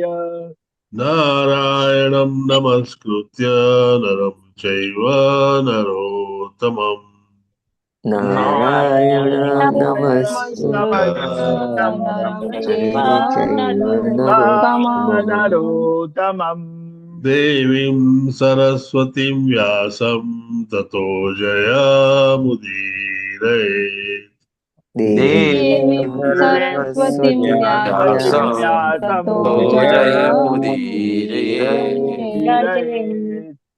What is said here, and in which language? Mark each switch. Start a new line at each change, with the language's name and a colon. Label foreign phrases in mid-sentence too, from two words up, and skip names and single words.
Sanskrit: नारायणं नमस्कृत्य नरं चैव नरोत्तमम्। नारायण नारायणं नमस्कृत्य नमस्कृत्य नरं नरं नरे चैव चैव चैव नरोत्तमम्। नरोत्तमम्। नरोत्तमम्। देवीं सरस्वतीं व्यासं ततो जयमुदीरये. देवीं सरस्वतीं व्यासं ततो जयमुदीरये.